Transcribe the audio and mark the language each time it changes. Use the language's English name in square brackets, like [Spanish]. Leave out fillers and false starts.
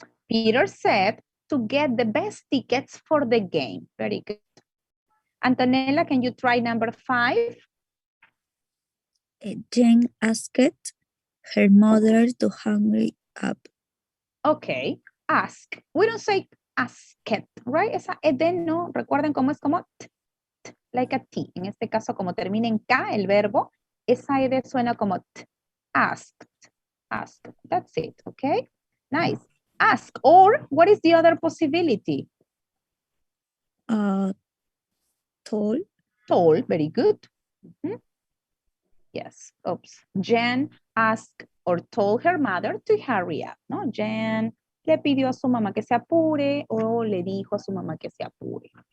[English] Peter said to get the best tickets for the game. Very good. Antonella, can you try number 5? Jane asked her mother to hurry up. Okay, ask. We don't say asked, right? [Spanish] Esa ed no, recuerden cómo es como t, [English] like a T. [Spanish] En este caso, como termina en K el verbo, esa ed suena como t. [English] Asked. Asked. That's it, okay? Nice. Ask. Or, what is the other possibility? Told. Told, very good. Yes, oops. Jen asked or told her mother to hurry up, ¿no? [Spanish] Jen le pidió a su mamá que se apure o le dijo a su mamá que se apure.